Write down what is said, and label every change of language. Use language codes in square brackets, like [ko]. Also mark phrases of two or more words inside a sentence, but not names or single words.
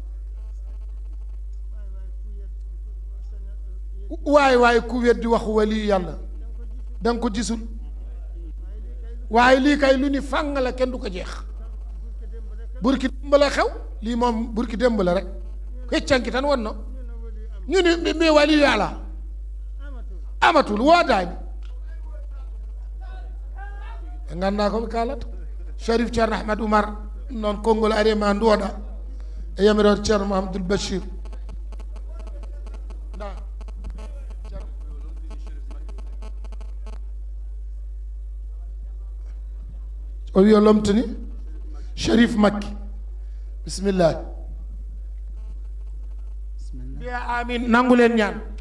[wo] waaye ku weddi waxu wali yàlla danga ko gisul waaye lii kay lu ni fàng la kenn du ko jeex burki démb la xew lii moom burki démb la rek xëccanki tan won na ñu ni mi wali yàlla amatul woo daani [ff] gandaa ko ɓe kalata Sharif Thierno Ahmed Oumar noon konngol ari ma nduwoɗa e yamiroɗo Thierno Mouhamadoul Bachir o wi o lomtani Sharif Makki bisimillah mbiya amin [wo] nangulen ñaan